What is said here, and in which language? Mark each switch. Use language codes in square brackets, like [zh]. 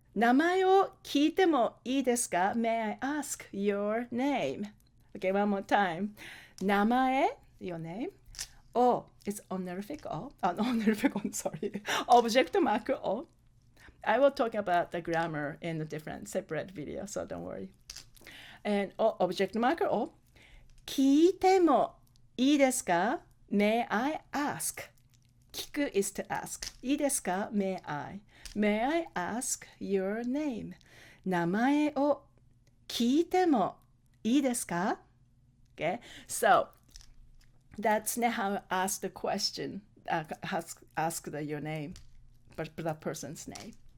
[ja] 名前を聞いてもいいですか? [en] May I ask your name? Okay, one more time. 名前, your name. O, it's honorific O. Honorific O, sorry. Object mark O. I will talk about the grammar in a different, separate video, so don't worry. And object marker O. [ja] 聞いてもいいですか? [en] May I ask? 聞く is to ask. [ja] いいですか? [en] May I? May I ask your name? [ja] 名前を聞いてもいいですか? [en] Okay, so that's how I ask the question. Ask your name, but the person's name.